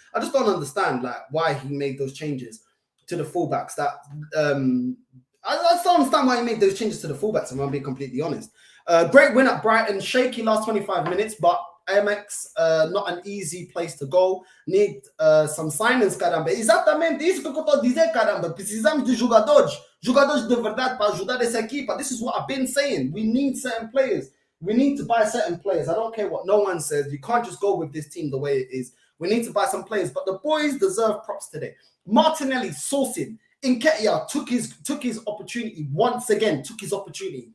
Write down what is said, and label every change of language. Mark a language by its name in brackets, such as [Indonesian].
[English] I just don't understand like why he made those changes to the fullbacks. I just don't understand why he made those changes to the fullbacks, I'm going to be completely honest. Great win at Brighton, shaky last 25 minutes, but AMX, not an easy place to go. Need some signings, caramba. [Portuguese] Exatamente isso que eu estou a dizer, caramba. Precisamos de jogadores de verdade para ajudar essa equipa. [English] This is what I've been saying. We need certain players. We need to buy certain players. I don't care what no one says. You can't just go with this team the way it is. We need to buy some players. But the boys deserve props today. Martinelli sourcing. Nketiah took his opportunity once again. Took his opportunity.